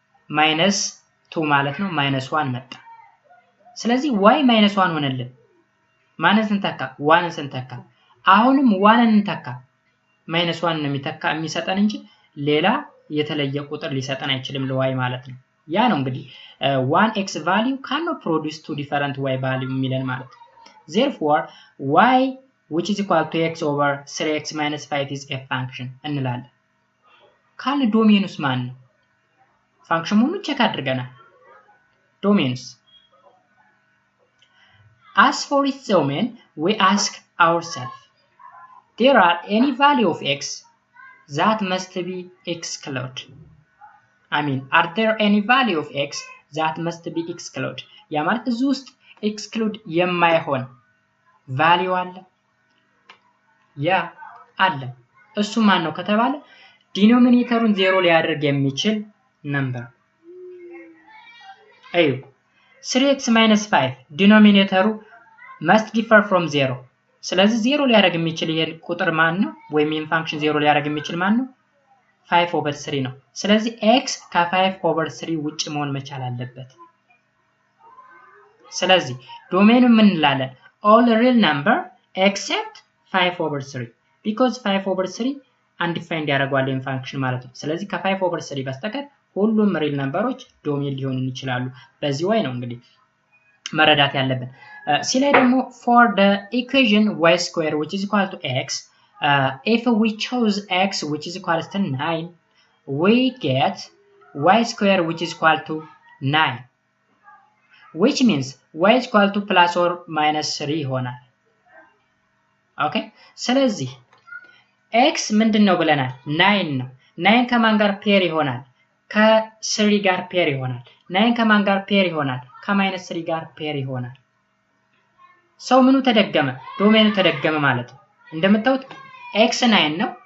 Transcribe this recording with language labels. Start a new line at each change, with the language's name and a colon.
Amharic: minus 2 ማለት ነው -1 መጣ። ስለዚህ y -1 ሆነልን። ማንን ስንተካ 1ን ስንተካ አሁንም 1ን እንተካ -1 ነው የሚሰጠን እንጂ ሌላ የተለየ ቁጥር ሊሰጠን አይችልም ለy ማለት ነው። ያ ነው እንግዲህ
English: 1x value cannot produce two different y value
Amharic: የሚለን ማለት ነው።
English: Therefore y which is equal to x over 3x minus 5 is a function
Amharic: እንላለን። ካለ ዶሜኑስ ማን ነው? ፋንክሽን መሆኑን ቼክ አድርገናል። ዶሜኑስ
English: As for its domain, we ask ourselves, there are any value of x that must be excluded? Are there any value of x that must be excluded?
Amharic: ያ ማለት እዚህ ውስጥ exclude የማይሆን value አለ? ያ አለ። እሱ ማን ነው ከተባለ ዲኖሚኔተሩን 0 ሊያደርግ የሚችል ነምበር። አዩ 3x minus 5 ዲኖሚኔተሩ
English: must differ from 0.
Amharic: ስለዚህ 0 ሊያደርግ የሚችል ይሄን ቁጥር ማን ነው? ወይም ይሄን ፋንክሽን 0 ሊያደርግ የሚችል ማን ነው? 5 over 3 ነው። ስለዚህ x ከ5 over 3 ውጭ መሆን መቻል አለበት። ስለዚህ ዶሜኑ ምን እንላለን?
English: all real number except 5 over 3 because 5 over 3 undefined
Amharic: ያደርጋል ይሄን ፋንክሽን ማለት ነው። ስለዚህ ከ5 over 3 በስተቀር ሁሉም ሪል ነምበሮች ዶሜን ሊሆኑ ይችላሉ። በዚህ way ነው እንግዲህ መረዳት ያለብን። ሲ ላይ ደግሞ
English: for the equation y square which is equal to x, if we choose x which is equal to 9, we get y square which is equal to 9, which means y is equal to plus or minus 3 ይሆናል።
Amharic: ኦኬ ስለዚህ x ምንድነው ብለናል? 9 ነው። 9 ከማን ጋር ፔር ይሆናል? ከ3 ጋር ፔር ይሆናል። 9 ከማን ጋር ፔር ይሆናል? ከ-3 ጋር ፔር ይሆናል። ሰው ምኑ ተደገመ? ዶሜኑ ተደገመ ማለት ነው። እንደምታዩት x 9 ነው፣